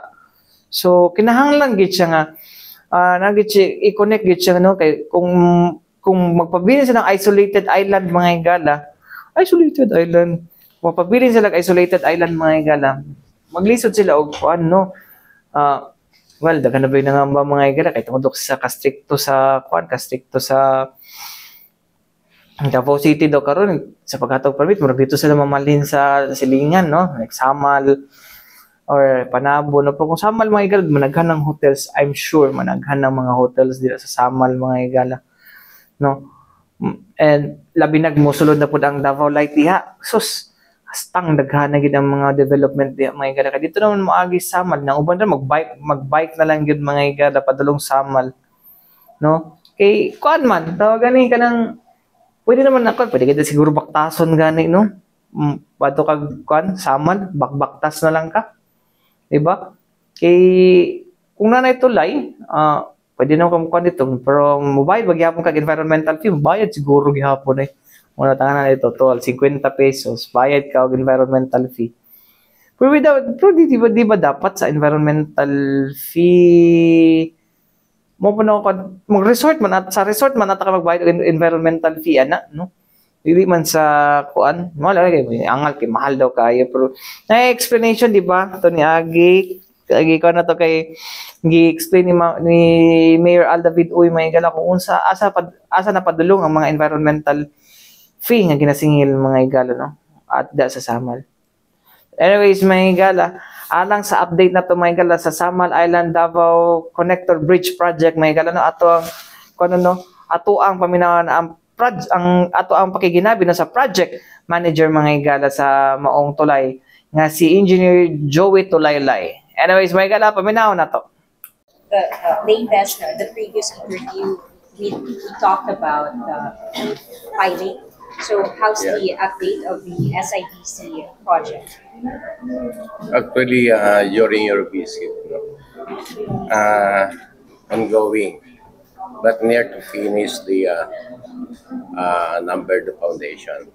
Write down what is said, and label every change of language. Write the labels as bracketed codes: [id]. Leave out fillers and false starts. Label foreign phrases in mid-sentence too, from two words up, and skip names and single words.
[ceb] So kinahanglan gid siya nga nagit siya i-connect gid siya no kay kung magpabilin sila ng [en] isolated island [ceb] mga higala, [en] isolated island [ceb] magpabilin sila ng [en] isolated island [ceb] mga higala, maglisod sila og kuan no well daghan na ba yung mga higala kay tungod sa kastrikto sa kuan kastrikto sa Davao City daw karon sa paghatag permit murag dito sila mamalhin sa silingan no like Samal or Panabo no pero kung Samal mga higala managhan ng hotels, [en] I'm sure [ceb] managhan ng mga hotels dito sa Samal mga higala no, and labi nagmosulod na pud ang Davao Light diha sus Hastang daghan na gid ang mga development di mga igala. Kaya dito naman moagi Samal nang uban ra magbike na lang gid mga igala padulong Samal. No? Kay kuan man tawag gani kanang pwede naman na kuan, pwede kita siguro baktason gani no. Bato kag kuan Samal, bakbaktas na lang ka. Di ba? Kay kung nanay tulay, pwede naman kuan dito pero mobile magyapon kag [en] environmental fee, [ceb] bayad siguro gihapon eh. Muna tangan na ito, tol, 50 pesos, bayad ka og [en] environmental fee. [ceb] Pero di ba dapat sa [en] environmental fee [ceb] mo pa na mag-resort man at sa resort man at ka magbayad og [en] environmental fee [ceb] ana, no? Dili man sa kuan, wala kay angal kay mahal daw kayo pero na explanation di ba to ni Agi ko na to kay gi-explain ni Mayor Aldavid Uy may gala kung unsa asa na padulong ang mga [en] environmental fee [ceb] nga ginasingil mga igala no at da sa Samal. Anyways mga igala, alang sa update na to mga igala sa Samal Island Davao Connector Bridge Project mga igala no ato ang kuno no ato ang paminawan ang ato ang pakiginabi no sa [en] project manager [ceb] mga igala sa maong tulay nga si Engineer Joey Tulaylay. Anyways mga igala paminaw na to. [en] The previous interview we talked about piling. So how's the update of the SIDC project? Actually, during your visit, ongoing, but near to finish the number the foundation.